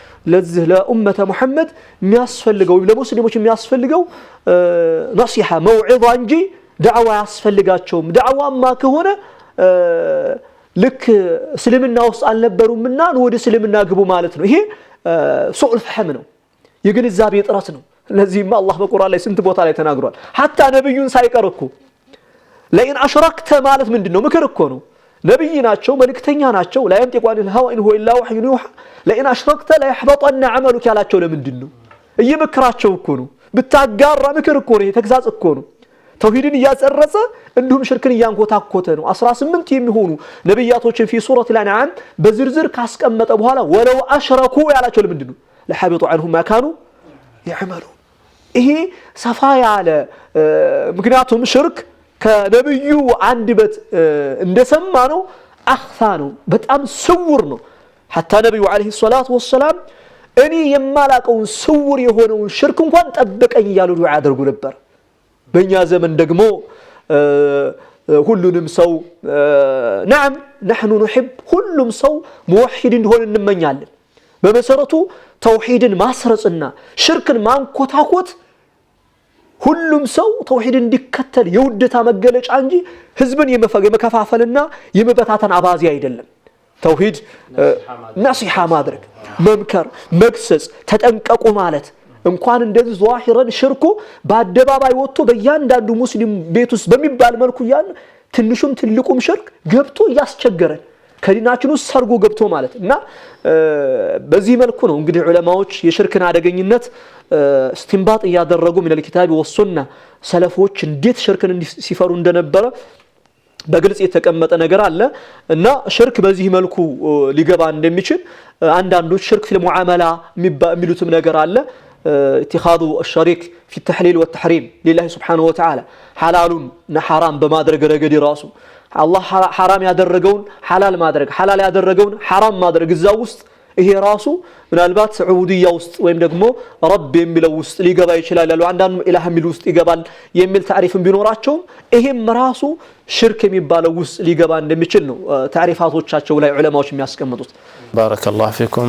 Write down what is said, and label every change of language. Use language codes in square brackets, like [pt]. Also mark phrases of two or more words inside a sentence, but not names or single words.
[am] ለዚህ ለኡመተ ሙሐመድ የሚያስፈልገው ለሙስሊሞች የሚያስፈልገው [ar] نصيحة موعظة [am] እንጂ ዳዕዋ ያስፈልጋቸውም ዳዕዋማ ከሆነ ልክ እስልምና ውስጥ አልነበሩምና ወደ እስልምና ግቡ ማለት ነው ይሄ [ar] سوء فهم [am] ነው የግንዛቤ ጥረት ነው ለዚህማ አላህ በቁርአን ላይ ስንት ቦታ ላይ ተናግሯል ሐታ ነብዩን ሳይቀርኩ [ar] لئن أشركت [am] ማለት ምንድነው ምክር እኮ ነው ነብይ ናቸው መልእክተኛ ናቸው [ar] لا ينطق عن الهوى إن هو إلا وحي يوحى لئن أشركت لا يحبطن عملك [am] ያላቸው ለምንድነው እየመከራቸው እኮ ነው ብታጋራ ምክር እኮ ነው ተግዛጽ እኮ ነው ተውሂድን ያጸረጸ እንዲሁም ሽርክን ያንቆታቆተ ነው 18 የሚሆኑ ነብያቶችን [ar] في سورة الأنعام [am] በዝርዝር ካስቀመጠ በኋላ [ar] ولو أشركوا [am] ያላቸው ለምንድነው ለሐቢጡ [ar] عنهم ما كانوا يعملون [am] ይሄ ሰፋ ያለ ምክንያቱም ሽርክ ከነብዩ አንደበት እንደሰማ ነው አኽፋ ነው በጣም ስውር ነው حتى ነብዩ [ar] عليه الصلاة والسلام [am] እኔ የማላቀው ስውር የሆነው ሽርክ እንኳን ጠብቀኝ ያሉ ዱዓ ያደርጉ ነበር በእኛ ዘመን ደግሞ ሁሉንም ሰው [ar] نعم نحن نحب [am] ሁሉም ሰው ሙወሂድ እንዲሆን እንመኛለን በመሰረቱ ተውሂድን ማስረጽና ሽርክን ማንኮታኮት ሁሉም ሰው ተውሂድን እንዲከተል የውደታ መገለጫ እንጂ ህዝብን የመከፋፈልና የመበታተን አባዚ አይደለም ተውሂድ ነሲሃ ማድረግ መምከር መግሰጽ ተጠንቀቁ ማለት እንኳን እንደዚህ ዛሂረን ሽርኩ በአደባባይ ወጥቶ በእያንዳንዱ ሙስሊም ቤት ውስጥ በሚባል መልኩ ያን ትንሹም ትልቁም ሽርክ ገብቶ ያስቸገረን ከዲናችን ውስጥ ሰርጎ ገብቶ ማለት እና በዚህ መልኩ ነው እንግዲህ ዑለማዎች የሽርክን አደገኝነት استنباط ያደረጉ [ar] من الكتاب والسنه [am] ሰለፎች እንዴት ሽርክን ሲፈሩ እንደነበረ በግልጽ የተቀመጠ ነገር አለ እና ሽርክ በዚህ መልኩ ሊገባ እንደሚችል አንዳንዶች [ar] ሽርክ في المعامله [am] የሚሉትም ነገር አለ [ar] اتخاذ الشريك في التحليل والتحريم لله سبحانه وتعالى حلالون حرام [am] በማድረግ ረገድ ራሱ አላህ حرام ያደረገውን حلال ማድረግ حلال ያደረገውን حرام ማድረግ እዛው ውስጥ ይሄ ራሱ ምናልባት ዑቡዲያ ውስጥ ወይም ደግሞ ረብ የሚለው ውስጥ ሊገባ ይችላል ያለው አንዳንዱ ኢላህ የሚል ውስጥ ይገባል የሚል ታሪፍም ቢኖራቸው ይሄም ራሱ ሽርክ የሚባለው ውስጥ ሊገባ እንደሚችል ነው ታሪፋቶቻቸው ላይ ዑለማዎች የሚያስቀምጡት [ar] بارك الله فيكم